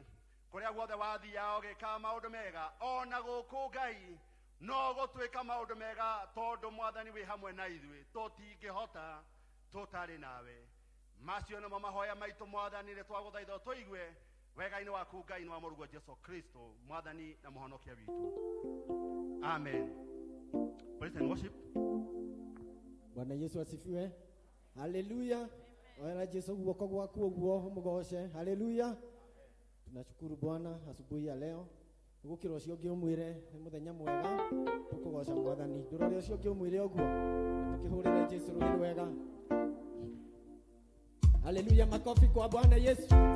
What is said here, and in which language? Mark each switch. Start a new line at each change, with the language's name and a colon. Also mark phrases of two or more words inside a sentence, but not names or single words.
Kikuyu: Kũrĩa guothe wathiaga ũgĩkaga maũndũ mega ona gũkũ Ngai no gũtuĩka maũndũ mega tondũ Mwathani wĩ hamwe na ithuĩ tũtingĩhota tũtarĩ nawe. Macio nĩmo mahoya maitũ Mwathani nĩ twagũthaitha tũigue wega-inĩ waku Ngai nĩ wa mũrũguo Jesu Kristo Mwathani na mũhonokia witũ.
English: Amen. Praise and worship.
Swahili: Bwana Yesu asifiwe. Haleluya.
Kikuyu: Wala Yesu guoko gwaku uguo mugoce. Haleluya.
Swahili: Tunashukuru Bwana asubuhi ya leo.
Kikuyu: Gukira ucio ngi umwire ni muthenya mwega tukugoca Mwathani. Ndurore ucio ngi umwire uguo. Tukihurira Yesu rũgĩ wega.
Swahili: Haleluya, makofi kwa Bwana Yesu.